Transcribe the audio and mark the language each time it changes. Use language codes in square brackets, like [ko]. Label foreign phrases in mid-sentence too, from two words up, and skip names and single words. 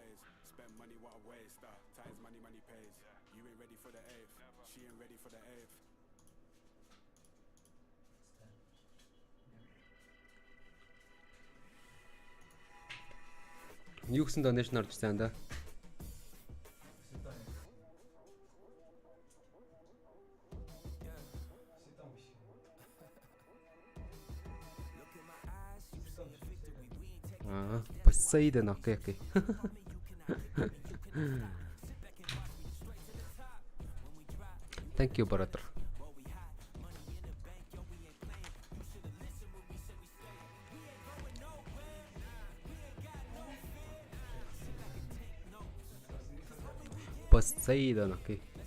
[mn] Юу гэсэн donation орж ирсэн да. [en] Poseidon, okay. Thank you, brother. Poseidon, okay.